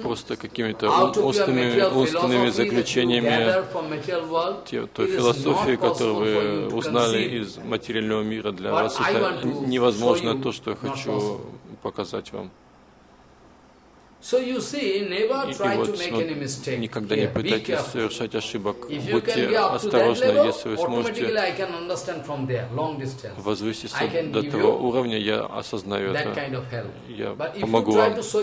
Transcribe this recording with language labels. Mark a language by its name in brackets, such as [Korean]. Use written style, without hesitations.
[Russian] просто какими-то умственными заключениями той философии, которую вы узнали из материального мира, для вас это невозможно, то, что я хочу показать вам. [English] So you see, never try to make any mistake. [Russian] Никогда не пытайтесь совершать ошибок. Будьте осторожны, если вы сможете возвыситься до того уровня, я осознаю это. Я помогу вам.